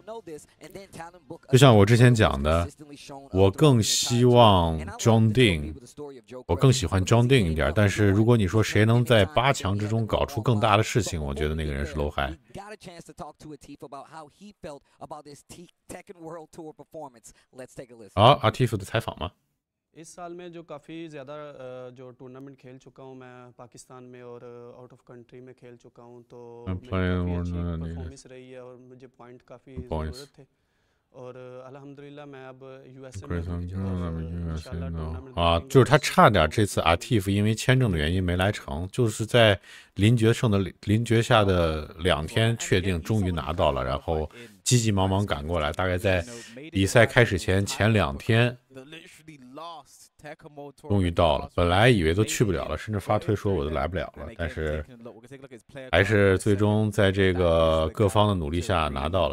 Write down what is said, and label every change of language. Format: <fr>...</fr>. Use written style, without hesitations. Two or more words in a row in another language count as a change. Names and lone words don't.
<zh>就像我之前讲的，我更希望 John Ding， 我更喜欢 John Ding 一点。但是如果你说谁能在8强之中搞出更大的事情，我觉得那个人是 Low High。好 ，Atif 的采访吗？</zh> <ur>اس سال میں جو کافی زیادہ جو ٹورنامنٹ کھیل چکا ہوں میں پاکستان میں اور</ur> <en>out of country</en> <ur>میں کھیل چکا ہوں تو پرفارمنس رہی ہے اور مجھے پوائنٹ کافی ضرورت تھے اور الحمدللہ میں اب یو ایس اے میں ان شاء اللہ</ur> <zh>啊，就是他差点这次 Atif 因为签证的原因没来成，就是在临决下的2天确定终于拿到了，然后急急忙忙赶过来，大概在比赛开始前2天。终于到了，本来以为都去不了了，甚至发推说我都来不了了，但是还是最终在这个各方的努力下拿到了。</zh>